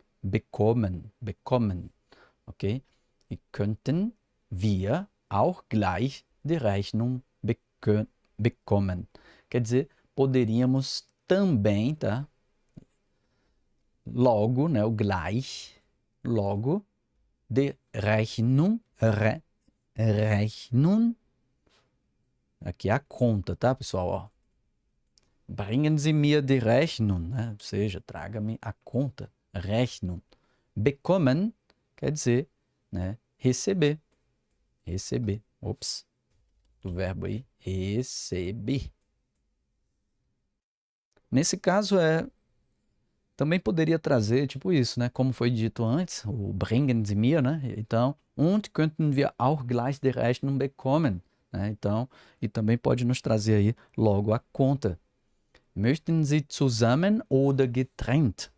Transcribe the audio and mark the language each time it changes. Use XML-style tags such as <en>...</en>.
<de>bekommen,</de> <pt>ok? E</pt> <de>könnten wir auch gleich die Rechnung bekommen.</de> <pt>Quer dizer, poderíamos também, tá? Logo, né? O gleich, logo, de Rechnung, Rechnung, aqui é a conta, tá, pessoal? Ó.</pt> <de>Bringen Sie mir die Rechnung, né?</de> <pt>Ou seja, traga-me a conta, Rechnung. Bekommen quer dizer, né? Receber, receber. Ops, do verbo aí, receber. Nesse caso, também poderia trazer, tipo isso, né? Como foi dito antes, o</pt> <de>bringen Sie mir,</de> <pt>né?</pt> <de>Então, und könnten wir auch gleich die Rechnung bekommen, né?</de> <pt>Então, e também pode nos trazer aí logo a conta.</pt> <de>Möchten Sie zusammen oder getrennt?</de>